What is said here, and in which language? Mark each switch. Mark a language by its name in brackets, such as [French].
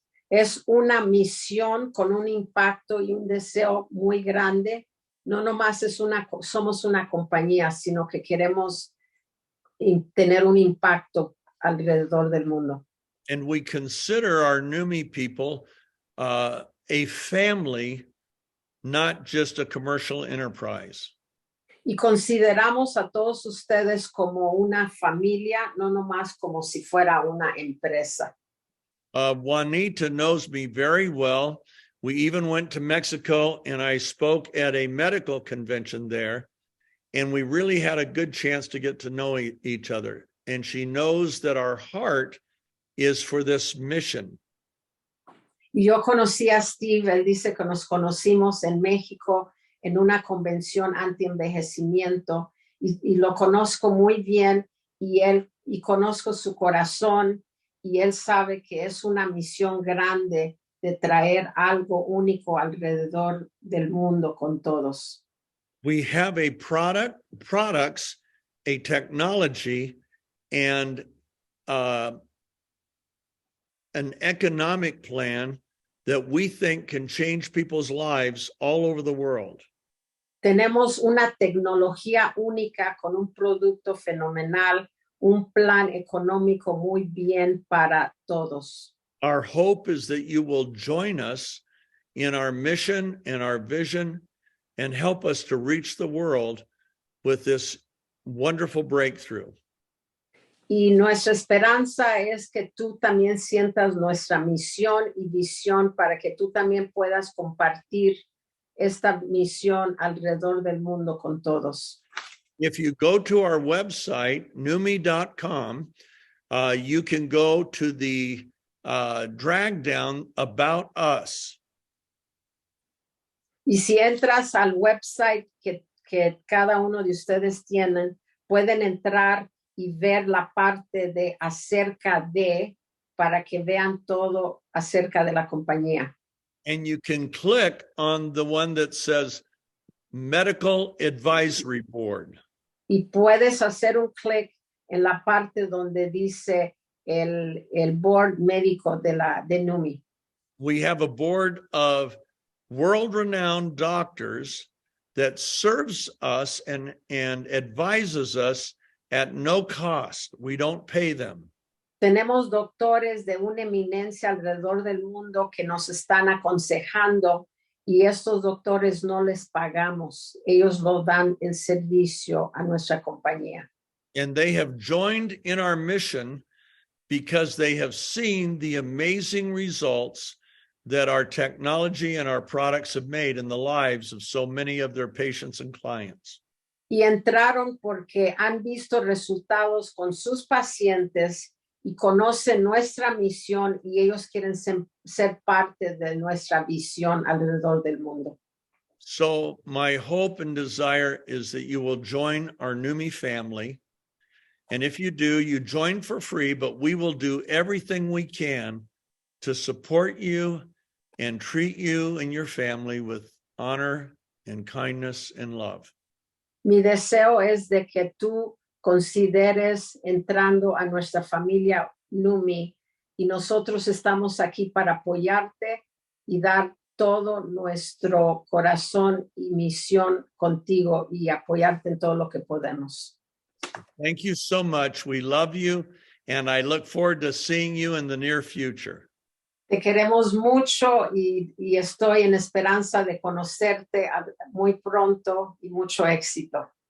[Spanish] Es una misión con un impacto y un deseo muy grande. No nomás somos una compañía, sino que queremos tener un impacto alrededor del mundo. [English] And we consider our Numi people a family, not just a commercial enterprise. [Spanish] Y consideramos a todos ustedes como una familia, no nomás como si fuera una empresa. [English] Juanita knows me very well. We even went to Mexico and I spoke at a medical convention there, and we really had a good chance to get to know each other. And she knows that our heart is for this mission. [Spanish] Y yo conocí a Steve, él dice que nos conocimos en México en una convención anti-envejecimiento y lo conozco muy bien y conozco su corazón y él sabe que es una misión grande de traer algo único alrededor del mundo con todos. [English] We have a products, a technology, and an economic plan that we think can change people's lives all over the world. [Spanish] Tenemos una tecnología única con un producto fenomenal, un plan económico muy bien para todos. [English] Our hope is that you will join us in our mission and our vision and help us to reach the world with this wonderful breakthrough. [Spanish] Y nuestra esperanza es que tú también sientas nuestra misión y visión para que tú también puedas compartir esta misión alrededor del mundo con todos. [English] If you go to our website, numi.com, you can go to the drag down About Us. [Spanish] Y si entras al website que cada uno de ustedes tienen, pueden entrar y ver la parte de acerca de, para que vean todo acerca de la compañía. [English] And you can click on the one that says Medical Advisory Board. [Spanish] Y puedes hacer un clic en la parte donde dice el board médico de NUMI. [English] We have a board of world-renowned doctors that serves us and advises us at no cost. We don't pay them. [Spanish] Tenemos doctores de una eminencia alrededor del mundo que nos están aconsejando y estos doctores no les pagamos. Ellos lo dan en servicio a nuestra compañía. [English] And they have joined in our mission because they have seen the amazing results that our technology and our products have made in the lives of so many of their patients and clients. [Spanish] Y entraron porque han visto resultados con sus pacientes y conocen nuestra misión y ellos quieren ser parte de nuestra visión alrededor del mundo. [English] So my hope and desire is that you will join our NUMI family. And if you do, you join for free, but we will do everything we can to support you and treat you and your family with honor and kindness and love. [Spanish] Mi deseo es de que tú consideres entrando a nuestra familia NUMI y nosotros estamos aquí para apoyarte y dar todo nuestro corazón y misión contigo y apoyarte en todo lo que podemos. [English] Thank you so much. We love you, and I look forward to seeing you in the near future. [Spanish] Te queremos mucho y estoy en esperanza de conocerte muy pronto y mucho éxito.